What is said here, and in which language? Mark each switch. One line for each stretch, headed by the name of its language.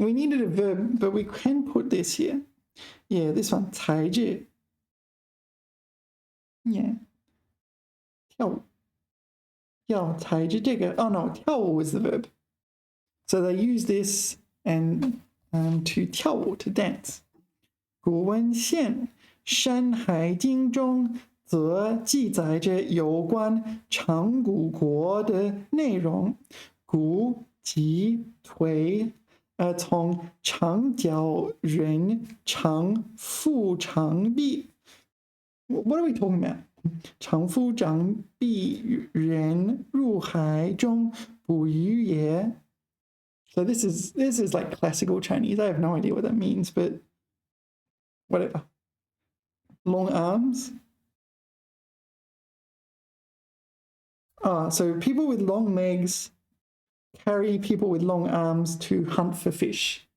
English: We needed a verb, but we can put this here. Yeah, this one, 踩着.
Chinese: Yeah. 跳舞.要踩着这个.
English: Oh no, 跳舞 is the verb. So they use this and to 跳舞, to dance.
Chinese: 古文献《山海经》中则记载着有关长谷国的内容。骨及腿，从长脚人长腹长臂。
English: What are we talking about?
Chinese: 长腹长臂人入海中捕鱼也。
English: So this is like classical Chinese. I have no idea what that means, but whatever. Long arms. So people with long legs carry people with long arms to hunt for fish.